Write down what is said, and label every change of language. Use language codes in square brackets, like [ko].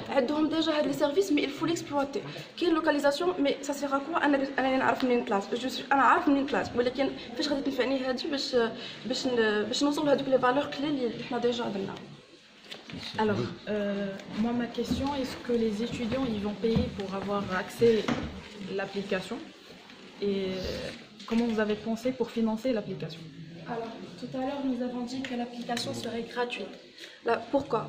[fr] Ils ont déjà les services, mais il faut l'exploiter. Quelle localisation, mais ça sert à quoi? [ar] أنا نعرف منين place. أنا عارف منين place. ولكن فاش غادي تنفعني هذه باش نوصل لهذوك [fr] les valeurs clés [ar] اللي حنا déjà درنا. [fr] Alors, moi ma question, est-ce que les étudiants ils vont payer pour avoir accès à l'application et comment vous avez pensé pour financer l'application? Alors, tout à l'heure, nous avons dit que l'application serait gratuite. Là, pourquoi?